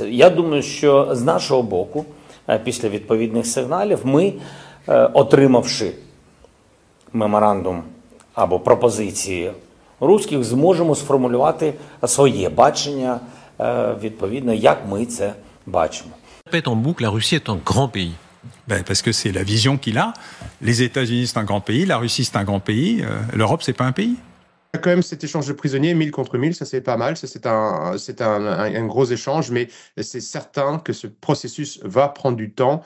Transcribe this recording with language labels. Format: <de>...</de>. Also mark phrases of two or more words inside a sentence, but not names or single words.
<uk>Я думаю, що з нашого боку, після відповідних сигналів, ми, отримавши меморандум або пропозиції русських, зможемо сформулювати своє бачення відповідно, як ми це бачимо.</uk> <fr>Répète en boucle, la Russie est un grand pays. Parce que c'est la vision qu'il a. Les États-Unis, c'est un grand pays. La Russie, c'est un grand pays. L'Europe, c'est pas un pays. Il y a quand même cet échange de prisonniers, 1000 contre 1000, ça c'est pas mal, ça c'est un gros échange, mais c'est certain que ce processus va prendre du temps.</fr>